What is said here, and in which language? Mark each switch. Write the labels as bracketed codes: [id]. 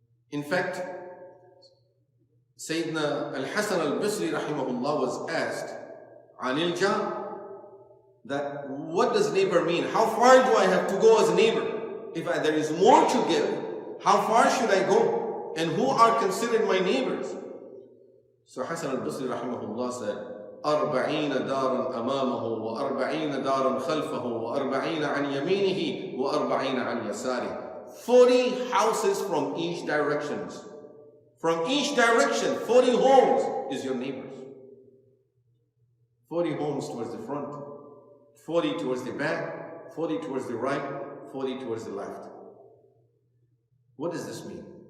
[en] In fact, Sayyidina Al-Hasan Al-Basri rahimahullah was asked, Anil Jar, that what does neighbor mean? How far do I have to go as a neighbor? If there is more to give, how far should I go? And who are considered my neighbors? So Hasan al-Basri rahimahullah said, [ar] 40 دارا أمامه و40 دارا خلفه و40 عن يمينه و40 عن يساره. [en] 40 houses from each direction. From each direction, 40 homes is your neighbors. 40 homes towards the front, 40 towards the back, 40 towards the right, 40 towards the left. What does this mean?